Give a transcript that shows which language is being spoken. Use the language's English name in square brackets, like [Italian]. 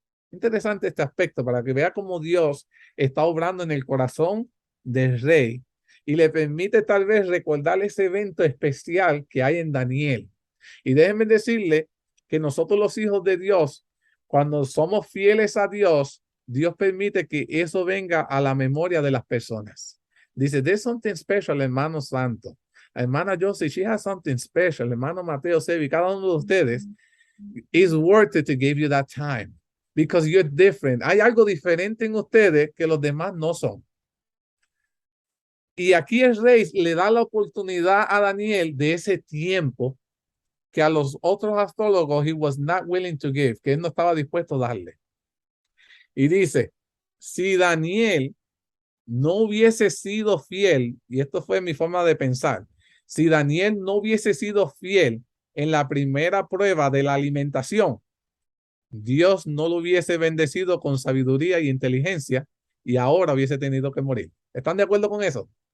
[Spanish] Interesante este aspecto para que vea cómo Dios está obrando en el corazón del rey y le permite tal vez recordar ese evento especial que hay en Daniel. Y déjenme decirle que nosotros los hijos de Dios, cuando somos fieles a Dios, Dios permite que eso venga a la memoria de las personas. Dice, [English] there's something special, [Spanish] hermano santo. [English] Hermana Josie, she has something special. Hermano Mateo, Sevi, [Spanish] cada uno de ustedes [English] is worth it to give you that time. Because you're different. [Spanish] Hay algo diferente en ustedes que los demás no son. Y aquí el rey le da la oportunidad a Daniel de ese tiempo que a los otros astrólogos [English] he was not willing to give, [Spanish] que él no estaba dispuesto a darle. Y dice, si Daniel no hubiese sido fiel, y esto fue mi forma de pensar, si Daniel no hubiese sido fiel en la primera prueba de la alimentación, Dios no lo hubiese bendecido con sabiduría y inteligencia y ahora hubiese tenido que morir. ¿Están de acuerdo con eso?